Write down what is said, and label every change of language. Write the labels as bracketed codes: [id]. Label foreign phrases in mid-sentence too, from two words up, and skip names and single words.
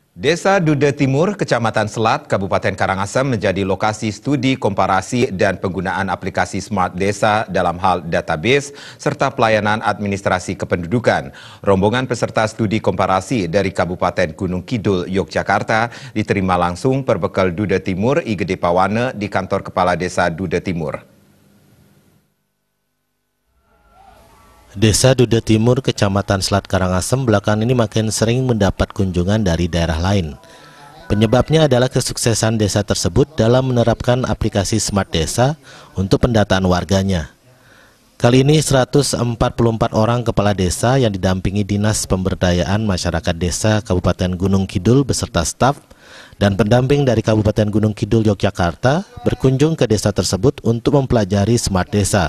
[id] Desa Duda Timur, Kecamatan Selat, Kabupaten Karangasem menjadi lokasi studi komparasi dan penggunaan aplikasi Smart Desa dalam hal database serta pelayanan administrasi kependudukan. Rombongan peserta studi komparasi dari Kabupaten Gunung Kidul, Yogyakarta diterima langsung perbekal Duda Timur I Gede Pawane di kantor Kepala Desa Duda Timur. Desa Duda Timur, Kecamatan Selat Karangasem belakangan ini makin sering mendapat kunjungan dari daerah lain. Penyebabnya adalah kesuksesan desa tersebut dalam menerapkan aplikasi Smart Desa untuk pendataan warganya. Kali ini 144 orang kepala desa yang didampingi Dinas Pemberdayaan Masyarakat Desa Kabupaten Gunung Kidul beserta staf dan pendamping dari Kabupaten Gunung Kidul, Yogyakarta berkunjung ke desa tersebut untuk mempelajari Smart Desa.